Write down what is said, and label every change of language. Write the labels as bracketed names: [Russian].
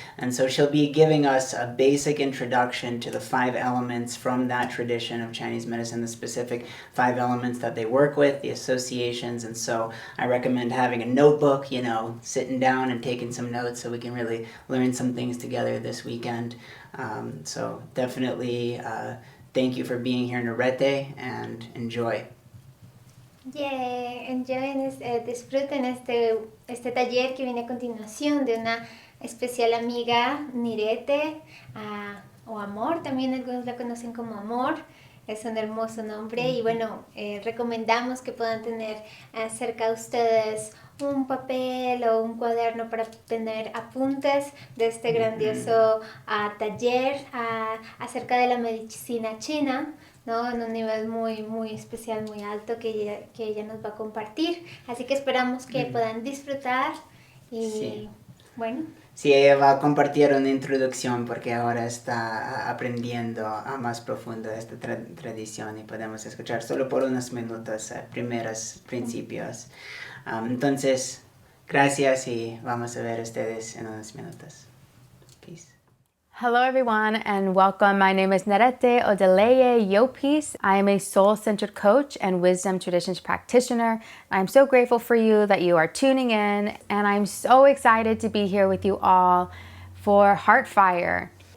[English] And so she'll be giving us a basic introduction to the 5 elements from that tradition of Chinese medicine, the specific 5 elements that they work with, the associations. And so I recommend having a notebook, sitting down and taking some notes so we can really learn some things together this weekend. So definitely thank you for being here, Nerete, and enjoy. [Spanish] Yeah, disfruten este taller que viene a continuación de una especial amiga, Nirete, o Amor, también algunos la conocen como Amor. Es un hermoso nombre y bueno, recomendamos que puedan tener cerca de ustedes un papel o un cuaderno para tener apuntes de este grandioso taller acerca de la medicina china, ¿no? En un nivel muy, muy especial, muy alto que ella nos va a compartir. Así que esperamos que puedan disfrutar y bueno. Sí, ella va a compartir una introducción porque ahora está aprendiendo a más profundo esta tradición y podemos escuchar solo por unos minutos primeros principios. Entonces, gracias y vamos a ver ustedes en unos minutos. Peace. [English] Hello everyone and welcome. My name is Nerete Odeleye Yopis. I am a soul-centered coach and wisdom traditions practitioner. I'm so grateful for you that you are tuning in, and I'm so excited to be here with you all for HeartFire.